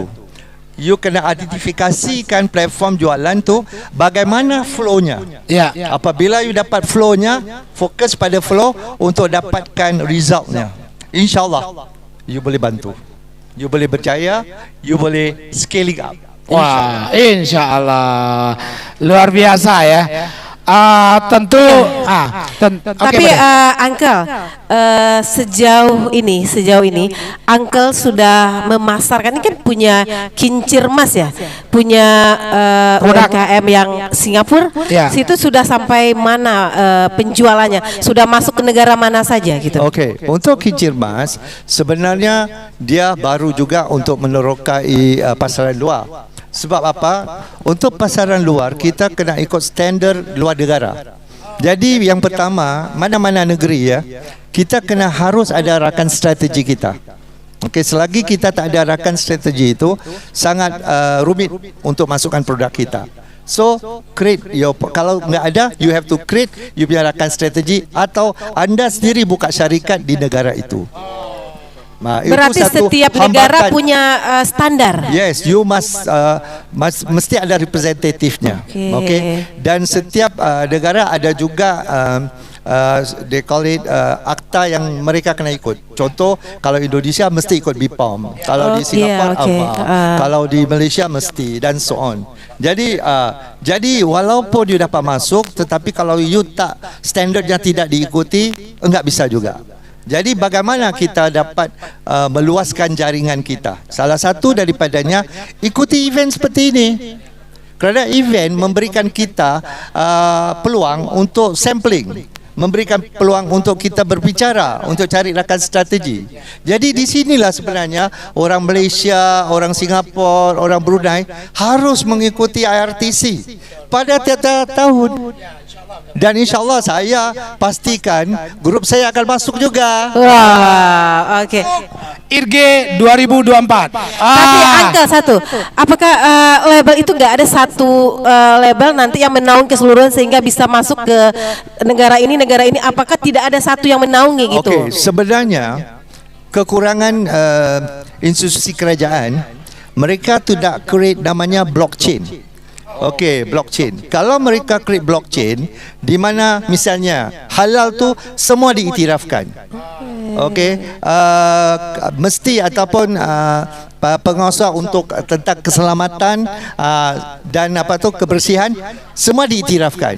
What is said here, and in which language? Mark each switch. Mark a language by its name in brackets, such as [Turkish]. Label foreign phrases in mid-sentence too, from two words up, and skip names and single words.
[Malay] You kena identifikasikan platform jualan tu bagaimana flow-nya. Apabila you dapat flow-nya, fokus pada flow untuk dapatkan result-nya. InsyaAllah you boleh bantu, you boleh berjaya, you boleh [English] scaling up. [Indonesian] Wah, InsyaAllah luar biasa ya. Tentu tapi Uncle, sejauh ini Uncle sudah memasarkan, ini kan punya Kincir Mas ya, punya UMKM yang Singapura, situ sudah sampai mana penjualannya, sudah masuk ke negara mana saja gitu. [Malay] Untuk Kincir Mas sebenarnya dia baru juga untuk menerokai pasaran luar. Sebab apa? Untuk pasaran luar kita kena ikut standard luar negara. Jadi yang pertama, mana-mana negeri ya, kita kena harus ada rakan strategi kita. Selagi kita tak ada rakan strategi itu sangat rumit untuk masukkan produk kita. [English] So create your, [Indonesian] kalau nggak ada, [English] you have to create [Malay] you punya rakan strategi atau anda sendiri buka syarikat di negara itu. [Indonesian] Berarti setiap negara punya standar. [Malay] Yes, you mesti ada representatifnya. Dan setiap negara ada juga [English] they call it [Malay] akta yang mereka kena ikut. Contoh, kalau Indonesia mesti ikut BPOM, kalau di Singapura kalau di Malaysia mesti, dan [English] so on. [Malay] Jadi walaupun you dapat masuk, tetapi kalau you tak, standardnya tidak diikuti, [Indonesian] enggak bisa juga. [Malay] Jadi bagaimana kita dapat meluaskan jaringan kita? Salah satu daripadanya ikuti event seperti ini. Kerana event memberikan kita peluang untuk sampling, memberikan peluang untuk kita berbicara, untuk cari rakan strategi. Jadi di sinilah sebenarnya orang Malaysia, orang Singapura, orang Brunei harus mengikuti IRTC. pada tiap-tiap tahun. Dan insyaAllah saya pastikan grup saya akan masuk juga. [Indonesian] Wah, oke. IRG 2024. Tapi angka satu, apakah label itu nggak ada satu label nanti yang menaungi keseluruhan sehingga bisa masuk ke negara ini? Apakah tidak ada satu yang menaungi gitu? [Malay] Okey, sebenarnya kekurangan institusi kerajaan, mereka tidak create namanya blockchain. Okey, blockchain. Kalau mereka create blockchain di mana misalnya halal tu semua diiktirafkan. Okey, mesti ataupun pengusaha untuk tentang keselamatan dan kebersihan semua diiktirafkan.